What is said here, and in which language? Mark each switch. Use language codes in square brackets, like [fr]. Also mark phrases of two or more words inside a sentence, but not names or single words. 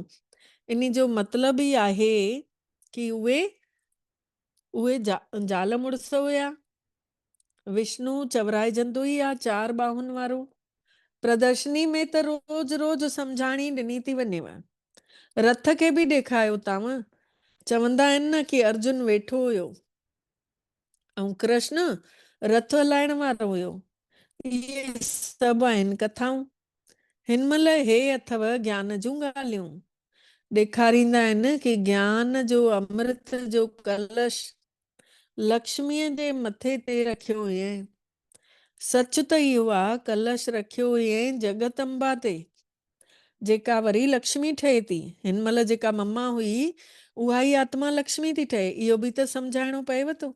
[sd] इन जो मतिलबु ई आहे कि उहे ज़ाल मुड़ुस हुया। विष्णु चवराइजंदो ई आहे 4 बाहुनि वारो। प्रदर्शनी में त रोज सम्झाणी ॾिनी थी वञेव। रथ खे बि ॾेखारियो अथव। चवंदा आहिनि न कि अर्जुन वेठो हुयो ऐं कृष्ण रथ हलाइण वारो हुयो। इहे सभु आहिनि कथाऊं। हिन महिल हे अथव ज्ञान जूं ॻाल्हियूं। ॾेखारींदा आहिनि कि ज्ञान जो अमृत जो कलश लक्ष्मीअ जे मथे ते रखियो हुयईं। सच त इहो आहे कलश रखियो हुयईं जगदम्बा ते, जेका वरी लक्ष्मी ठहे थी। हिन महिल जेका मम्मा हुई उहा ई आत्मा लक्ष्मी थी ठहे। इहो बि त सम्झाइणो पएव थो।